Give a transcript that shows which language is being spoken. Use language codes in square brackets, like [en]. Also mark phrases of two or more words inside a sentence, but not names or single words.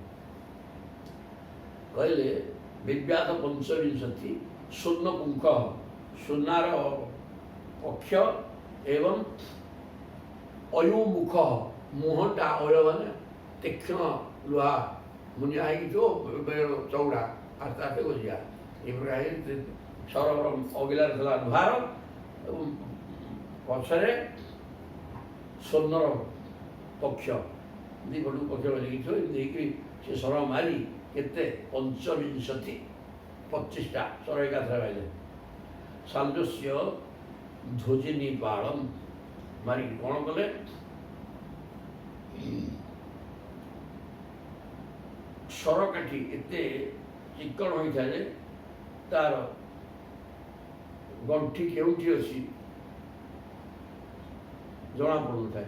[or] କହିଲେ [sa] ବିବ୍ୟାଧ ପଞ୍ଚବିଂଶତି ସ୍ୱର୍ଣ୍ଣପୁଙ୍ଖ, [or] ସୁନାର ପକ୍ଷ ଏବଂ ଅୟୁମୁଖ, ମୁହଁଟା ଅୟ ମାନେ ତୀକ୍ଷ୍ଣ ଲୁହା ମୁନିଆ ହେଇକି ଥିବ, ଚଉଡ଼ା ଆସ୍ତେ ଆସ୍ତେ ଗଜିଆ। ଏଇ ପ୍ରକାର ସରୋବର ଅଗିଲାର ଥିଲା ଲୁହାର ଏବଂ ପଛରେ ସ୍ୱର୍ଣ୍ଣର ପକ୍ଷ, ଦୁଇ ପଟକୁ ପକ୍ଷ ଲାଗିଥିବ। ଏମିତି ହେଇକି ସେ ସର ମାରି କେତେ ପଞ୍ଚବିଂଶତି 25ଟା ସର ଏକାଥରେ ପାଇଲେ। [sa] ଶାଲ୍ୱସ୍ୟ ଧ୍ୱଜିନୀପାଳଂ [or] ମାରିକି କ'ଣ କଲେ, ସରକାଠି ଏତେ ଚିକ୍କଣ ହୋଇଥାଏ ଯେ ତାର ଗଣ୍ଠି କେଉଁଠି ଅଛି ଜଣାପଡ଼ୁନଥାଏ।